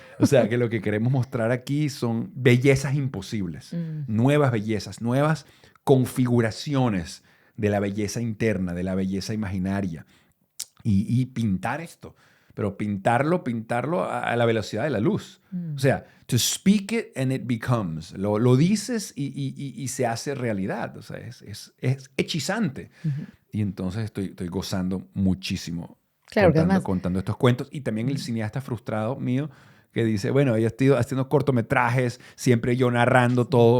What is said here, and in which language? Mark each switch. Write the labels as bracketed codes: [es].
[es] O sea, que lo que queremos mostrar aquí son bellezas imposibles, nuevas bellezas, nuevas configuraciones de la belleza interna, de la belleza imaginaria. Y pintar esto, pero pintarlo a la velocidad de la luz. O sea, [en] to speak it and it becomes. [es] Lo dices y se hace realidad. O sea, es hechizante. Y entonces estoy gozando muchísimo Claro, que además, contando estos cuentos. Y también el cineasta frustrado mío que dice, bueno, yo estoy haciendo cortometrajes, siempre yo narrando todo.